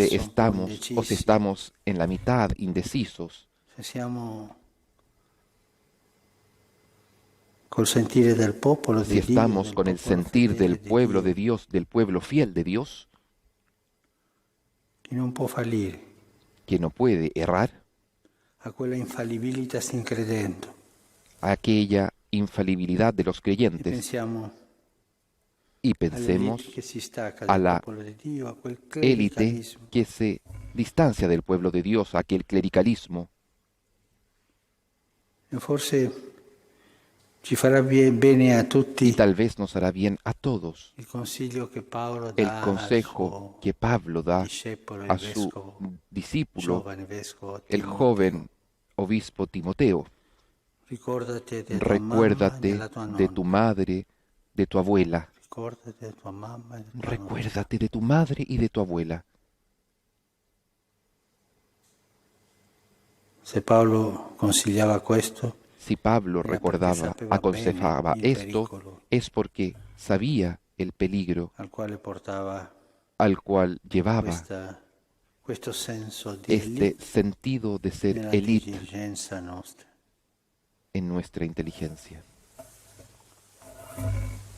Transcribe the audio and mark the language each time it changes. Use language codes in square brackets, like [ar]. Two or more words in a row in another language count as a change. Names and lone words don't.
[it] mezzo, un po' [es] estamos o [it] indecisi, [es] si estamos en la mitad, indecisos, [it] se siamo col sentire del popolo [es] si [it] di Dio, [es] estamos [it] del [es] con el [it] popolo [es] sentir [it] fedele [es] del [it] di [es] pueblo [it] Dio, [es] de Dios, del pueblo fiel de Dios, [it] che non può fallire, [es] que no puede errar, [it] a quella infallibilità sin credendo. [es] a aquella infalibilidad de los [it] E [es] creyentes [it] pensiamo [es] y [it] all'elite [es] pensemos [it] che si stacca [es] a [it] dal [es] la [it] popolo di Dio, a quel [es] élite [it] clericalismo. [es] que se distancia del pueblo de Dios, a aquel clericalismo. [it] E forse ci farà bene a [es] Y [it] tutti [es] tal vez nos hará bien a todos [it] il consiglio che Paolo [es] el [it] dà al [es] consejo [it] suo [es] que Pablo da [it] discepolo, il [es] a su [it] vescovo, [es] discípulo, [it] giovane vescovo [es] el [it] Timoteo. [es] joven obispo Timoteo. [it] Ricordate di tua mamma e [es] Recuérdate [it] della tua [es] de tu [it] nonna. [es] madre, de tu abuela. [it] Ricordate di tua mamma e di tua nonna. [es] Recuérdate de tu madre y de tu abuela. [it] Se Paolo consigliava questo, [es] Si Pablo recordaba, aconsejaba esto, es porque sabía el peligro al cual llevaba este sentido de ser élite en nuestra inteligencia.